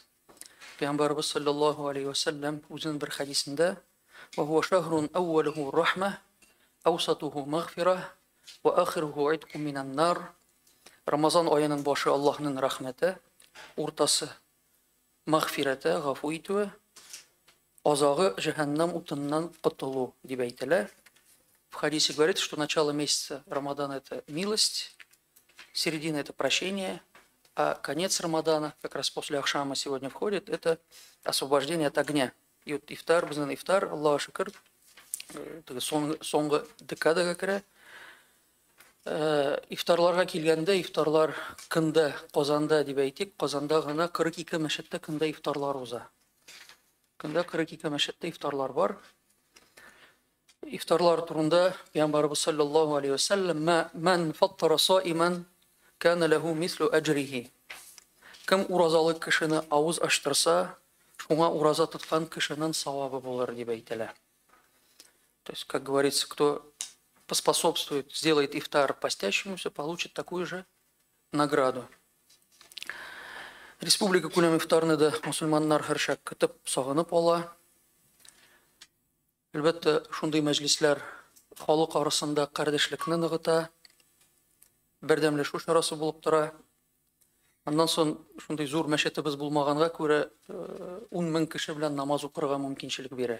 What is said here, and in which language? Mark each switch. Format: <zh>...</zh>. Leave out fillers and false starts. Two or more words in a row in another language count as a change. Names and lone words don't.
<tt>Пәйгамбәрбез</tt> <ar>صلى الله عليه وسلم</ar> <tt>үзенең бер хадисендә:</tt> <ar>"وهو شهر أوله رحمة أوسطه مغفرة وآخره عتق من النار."</ar> <tt>Рамазан аеның башы Аллаһның рәхмәте, уртасы магфираты, гафу итүе, азагы джаханнам утыннан котылу дип әйтелә.</tt> <ru>В хадисе говорится, что начало месяца Рамадана это милость, середина это прощение, а конец Рамадана, как раз после Ахшама сегодня входит, это освобождение от огня. И вот</ru> <tt>ифтар, безнен ифтар, Аллаху шукр, соңгы декадага керә. Ифтарларга килгәндә, ифтарлар кында, Казанда дип әйтик, Казанда гына 42 мәчеттә кында ифтарлар уза. Кында 42 мәчеттә ифтарлар бар. Ифтарлар турында Пәйгамбәрбез</tt> <ar>صلى الله عليه وسلم: "من فطر صائما كان له مثل أجره."</ar> <tt>Кем уразалы кешене авыз ачтырса, шуңа ураза тоткан кешенең савабы булыр дип әйтелә.</tt> <ru>То есть, как говорится, кто поспособствует, сделает ифтар постящемуся, получит такую же награду.</ru> <tt>Республика күләм ифтарны да мусульманнар һәршәк көтеп, сагынып ала. Әлбәттә, шундый мәҗлесләр халык арасында кардәшлекне ныгыта, бердәмләшү чарасы булып тора. Аннан соң шундый зур мәчетебез булмаганга күрә 10 мең кеше белән намаз укырга мөмкинчелек бирә.</tt>